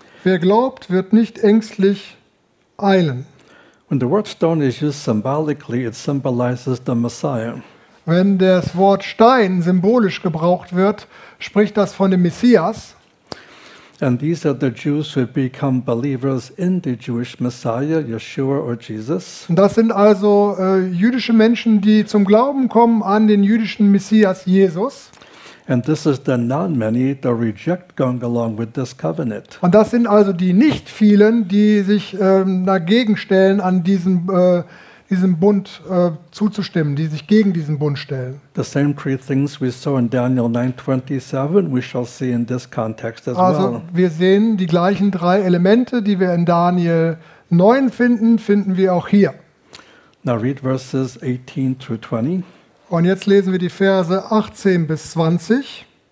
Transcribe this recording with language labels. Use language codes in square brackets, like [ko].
[de] Wer glaubt, wird nicht ängstlich eilen. [en] When the word stone is used symbolically, it symbolizes the Messiah. [de] Wenn das Wort Stein symbolisch gebraucht wird, spricht das von dem Messias. [en] And these are the Jews who become believers in the Jewish Messiah, Yeshua or Jesus. [de] Das sind also jüdische Menschen, die zum Glauben kommen an den jüdischen Messias Jesus. [en] And this is the not many that reject going along with this covenant. [de] Und das sind also die nicht vielen, die sich dagegen stellen, an diesem Bund zuzustimmen, die sich gegen diesen Bund stellen. [en] The same three things we saw in Daniel 9:27, we shall see in this context as well. [de] Also, wir sehen die gleichen drei Elemente, die wir in Daniel 9 finden wir auch hier. [en] Now read verses 18 through 20. [de] Und jetzt lesen wir die Verse 18 bis 20.